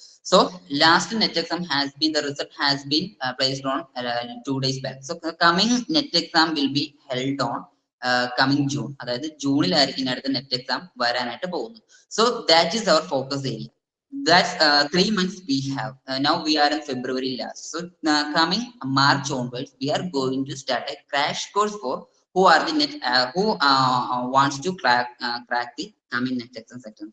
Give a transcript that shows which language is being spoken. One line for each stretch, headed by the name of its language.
English: So last net exam the result has been placed on 2 days back. So coming net exam will be held on coming June.
Malayalam: അതായത് ജൂണിലായിരിക്കും അടുത്ത net exam വരാനായിട്ട് പോകുന്നത്.
English: So that is our focus area. That's 3 months we have. Now we are in February last. So coming March onwards, we are going to start a crash course for who are the net who wants to crack the coming net exam section.